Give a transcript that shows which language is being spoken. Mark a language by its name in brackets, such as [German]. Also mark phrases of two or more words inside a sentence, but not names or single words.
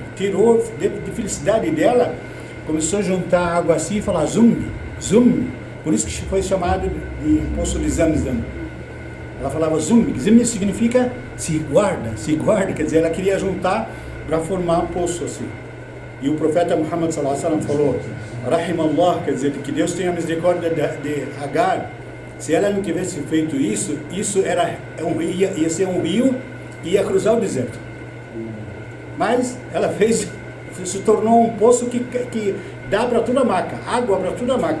[Portuguese] Tirou de felicidade dela, começou a juntar a água assim e falar zum. Por isso que foi chamado de poço de Zamzam. Ela falava zum significa se guarda, quer dizer, ela queria juntar para formar um poço assim. E o profeta Muhammad [Arabic] صلى الله عليه وسلم [Portuguese] falou: Rahimallah, quer dizer, que Deus tenha misericórdia de Agar. Se ela não tivesse feito isso ia ser um rio que ia cruzar o deserto. Mas ela se tornou um poço que dá para toda a Meca, água para toda a Meca.